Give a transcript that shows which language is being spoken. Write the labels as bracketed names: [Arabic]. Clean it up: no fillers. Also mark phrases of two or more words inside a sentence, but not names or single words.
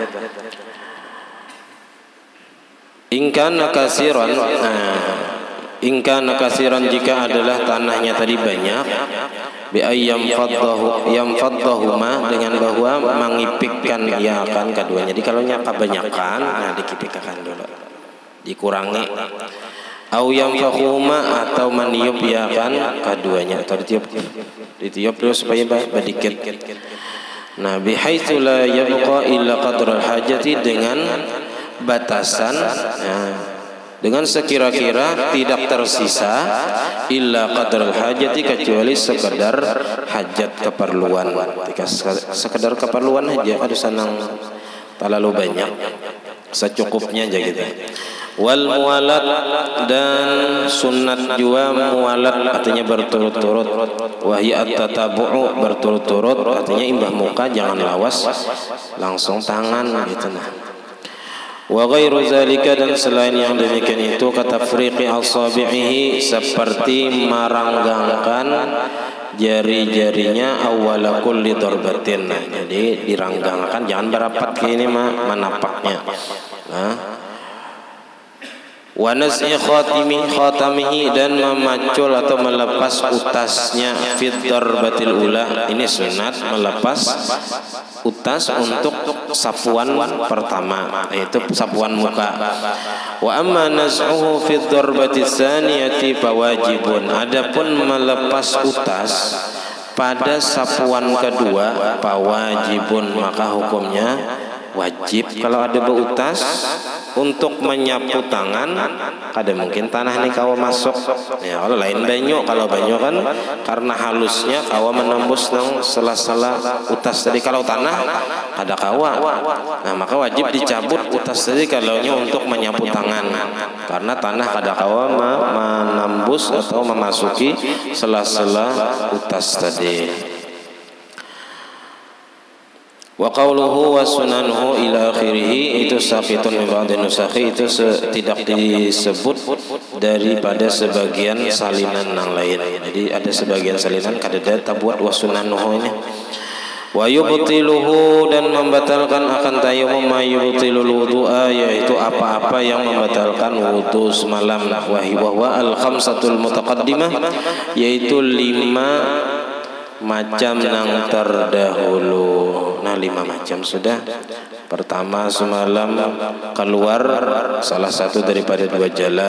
[Arabic] إن كان كثيرا، إن كان كثيرا, [Banjar] jika adalah tanahnya tadi banyak, [Arabic] بأن ينفضهما, [Banjar] dengan bahwa mengipikkan ya kan keduanya. Jadi kalau nya kebanyakan, nah dikipikkan dulu, dikurangi. [Arabic] أو ينفخهما, [Banjar] atau maniup ya kan keduanya, atau ditiup terus supaya sedikit. Nah, [Arabic] بحيث لا يبقى إلا قدر الحاجة, [Banjar] dengan batasan, dengan sekira-kira tidak tersisa [Arabic] إلا قدر الحاجة, [Banjar] kecuali sekedar hajat, keperluan. Ketika sekedar keperluan aja, ada sanang terlalu banyak, secukupnya aja gitu. [Arabic] والموالاة, [Banjar] dan sunat jua mualat, artinya berturut-turut. [Arabic] وهي التتابع, [Banjar] berturut-turut, artinya imbah muka, jangan lawas langsung tangan gitu nah. [Arabic] وغير ذلك, [Banjar] dan selain yang demikian itu, [Arabic] كتفريق أصابعه, [Banjar] seperti meranggangkan jari-jarinya [Arabic] أول كل ضربة. [Banjar] Jadi diranggangkan, jangan berapat ke ini menapaknya. Nah, [Arabic] ونزع خاتمه, [Banjar] dan memacul atau melepas utasnya, [Arabic] في الضربة الأولى, [Banjar] ini sunat melepas utas untuk sapuan pertama, yaitu sapuan muka. [Arabic] وأما نزعه في الضربة الثانية فواجب, [Banjar] adapun melepas utas pada sapuan kedua, fawajibun, maka hukumnya wajib. Kalau ada beutas untuk menyapu tangan, kada mungkin tanah nih kawa masuk ya, kalau lain banyu. Kalau banyu kan karena halusnya kawa menembus nang sela-sela utas tadi. Kalau tanah kada kawa, nah maka wajib dicabut utas tadi kalaunya untuk menyapu tangan, karena tanah kada kawa menembus atau memasuki sela-sela utas tadi. [Arabic] وقوله وسننه إلى آخره, itu ساقط من بعض النسخ, [Banjar] itu tidak disebut daripada sebagian salinan yang lain. Jadi ada sebagian salinan kada tabuat [Arabic] وسننه [Banjar] ini. [Arabic] ويبطله, [Banjar] dan membatalkan akan tayammum, [Arabic] ما يبطل الوضوء, [Banjar] yaitu apa-apa yang membatalkan wudu semalam. [Arabic] وهو الخمسة المتقدمة, [Banjar] yaitu 5 macam yang terdahulu. Nah 5 macam sudah. Pertama, semalam keluar salah satu daripada 2 jalan.